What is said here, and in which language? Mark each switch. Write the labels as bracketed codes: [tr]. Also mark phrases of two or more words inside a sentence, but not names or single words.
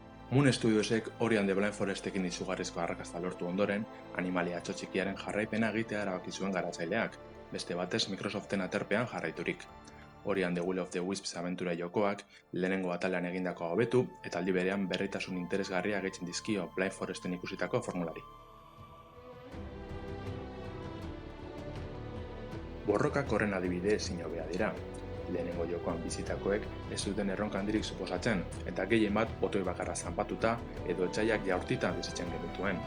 [eu] Moon Studiosek Ori and the Blind Forestekin izugarrizko arrakasta lortu ondoren, animalia atso txikiaren jarraipena egitea erabaki zuen garatzaileak, beste batez Microsoften aterpean jarraiturik. Ori and the Will of the Wisps abentura jokoak lehenengo atalean egindakoa hobetu eta aldi berean berritasun interesgarria gehitzen dizkio Blind Foresten ikusitako formulari. Borrokak horren adibide ezin hobea dira. Lehenengo jokoan bizitakoek ez duten erronka handirik suposatzen, eta gehien bat botoi bakarra zanpatuta edo etsaiak jaurtita bizitzen genituen.